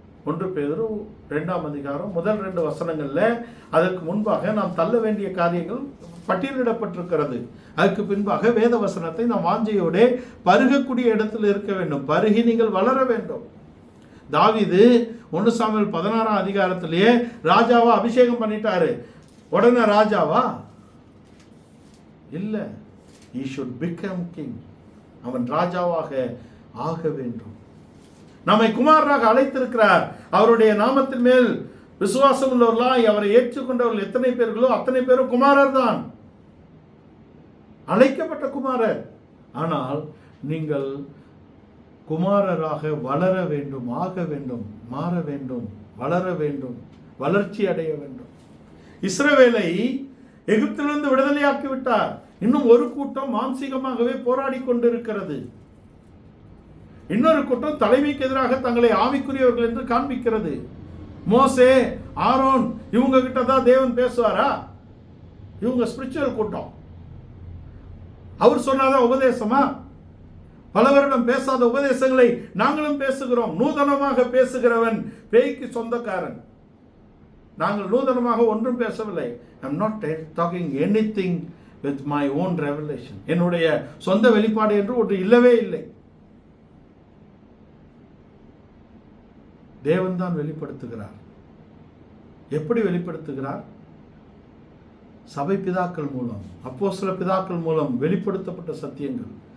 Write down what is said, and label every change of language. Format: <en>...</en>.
<ta>1 பேதுரு 2ஆம் அதிகாரம் முதல் 2 வசனங்கள்ல அதற்கு முன்பாக நாம் தள்ள வேண்டிய காரியங்கள் பட்டியலிடப்பட்டிருக்கிறது. அதுக்கு பின்பாக வேத வசனத்தை நாம் வாஞ்சையோட பருகக்கூடிய இடத்தில் இருக்க வேண்டும். பருகி நீங்கள் வளர வேண்டும். தாவீது 1 சாமுவேல் 16ஆம் அதிகாரத்திலேயே ராஜாவா அபிஷேகம் பண்ணிட்டாரு. உடனே ராஜாவா இல்ல,</ta> <en>he should become king.</en> <ta>அவன் ராஜாவாக ஆக வேண்டும். நம்மை குமாரராக அழைத்திருக்கிறார். அவருடைய நாமத்தின் மேல் விசுவாசம் உள்ளவர்களாய் அவரை ஏற்றுக்கொண்டவர்கள் எத்தனை பேர்களோ அத்தனை பேரும் குமாரர் தான், அழைக்கப்பட்ட குமாரர். ஆனால் நீங்கள் குமாரராக வளர வேண்டும், ஆக வேண்டும், மாற வேண்டும், வளர வேண்டும், வளர்ச்சி அடைய வேண்டும். இஸ்ரவேலை எகிப்திலிருந்து விடுதலையாக்கி விட்டார். இன்னும் ஒரு கூட்டம் மாம்சீகமாகவே போராடி கொண்டிருக்கிறது. இன்னொரு கூட்டம் தலைமைக்கு எதிராக தங்களை ஆவிக்குரியவர்கள் என்று காண்பிக்கிறது. மோசே, ஆரோன் இவங்க கிட்ட தான் தேவன் பேசுவாரா? இவங்க ஸ்பிரிச்சுவல் கூட்டம். அவர் சொன்னாதான் உபதேசமா? பல வருடம் பேசாத உபதேசங்களை நாங்களும் பேசுகிறோம். நூதனமாக பேசுகிறவன் பேய்க்கு சொந்தக்காரன். நாங்கள் நூதனமாக ஒன்றும் பேசவில்லை.</ta> <en>I am not talking anything with my own revelation.</en> <ta>என்னுடைய சொந்த வெளிப்பாடு என்று ஒன்று இல்லவே இல்லை. தேவன் தான் வெளிப்படுத்துகிறார். எப்படி வெளிப்படுத்துகிறார்? சபை பிதாக்கள் மூலம், அப்போஸ்தல பிதாக்கள் மூலம் வெளிப்படுத்தப்பட்ட சத்தியங்கள்.</ta>